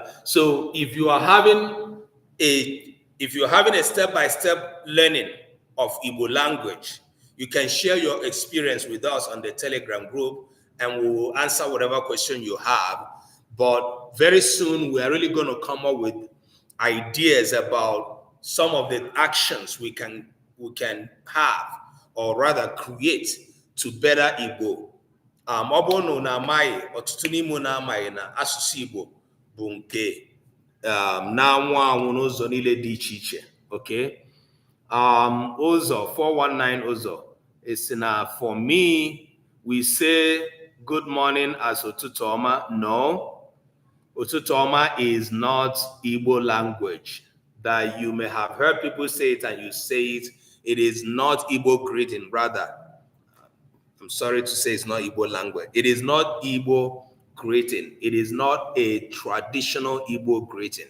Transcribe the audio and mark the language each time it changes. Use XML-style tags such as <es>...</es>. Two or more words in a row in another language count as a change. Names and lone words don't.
<en>So if you are having a step-by-step learning of Igbo language, you can share your experience with us on the Telegram group, and we will answer whatever question you have. But very soon, we are really going to come up with ideas about some of the actions we can have, or rather create, to better Igbo.</en> <ig>Ọ bụrụ na unu amaghị, ọtụtụ n'ime unu amaghị na asụsụ Igbo bụ nke na-anwụ anwụ n'ụzọ niile dị iche iche.</ig> <en>Okay? Ụzọ 419 ụzọ is na for me, we say good morning as</en> <ig>ụtụtụ ọma.</ig> <en>No.</en> <ig>Ụtụtụ ọma</ig> <en>is not Igbo language. That you may have heard people say it and you say it. It is not Igbo greeting. Rather, I'm sorry to say it's not Igbo language. It is not Igbo greeting. It is not a traditional Igbo greeting.</en>